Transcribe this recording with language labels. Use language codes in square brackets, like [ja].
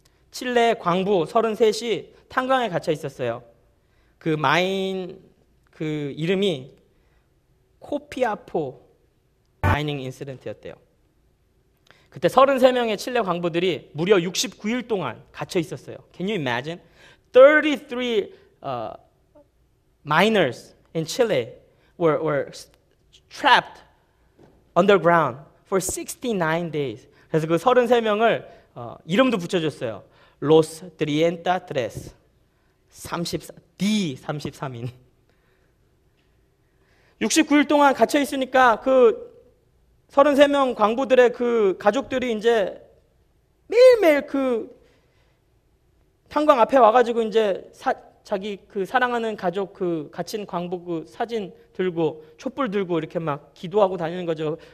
[ko] 칠레 광부 33이 탄광에 갇혀 있었어요. 그 이름이 코피아포 마이닝 인시던트였대요. 그때 33명의 칠레 광부들이 무려 69일 동안 갇혀 있었어요. [en] Can you imagine? 33 miners in Chile were trapped underground for 69 days. [ko] 그래서 그 33명을 이름도 붙여줬어요. Los 33. 33인. 69일 동안 갇혀 있으니까 그 33명 광부들의 그 가족들이 이제 매일매일 그 탄광 앞에 와가지고 이제 자기 그 사랑하는 가족 그 갇힌 광부 그 사진 들고 촛불 들고 이렇게 막 기도하고 다니는 거죠.